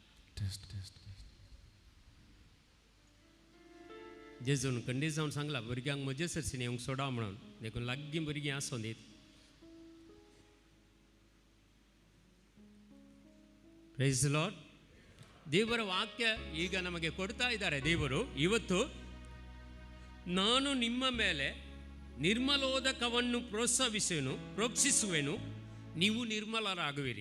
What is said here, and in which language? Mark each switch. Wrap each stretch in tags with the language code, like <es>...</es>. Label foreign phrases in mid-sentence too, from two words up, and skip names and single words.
<kok>जेजून खंडीत जावन सांगला भुरग्यांक मजे सरसीन येवंक सोडा म्हणून देखून लागीं भुरगीं आसूं दीत</kok> <en>Praise the Lord.</en> <kn>ದೇವರ ವಾಕ್ಯ ಈಗ ನಮಗೆ ಕೊಡ್ತಾ ಇದ್ದಾರೆ ದೇವರು. ಇವತ್ತು ನಾನು ನಿಮ್ಮ ಮೇಲೆ ನಿರ್ಮಲೋದಕವನ್ನು ಪ್ರೋತ್ಸಾಹಿಸುವೆನು, ನೀವು ನಿರ್ಮಲರಾಗುವಿರಿ.</kn>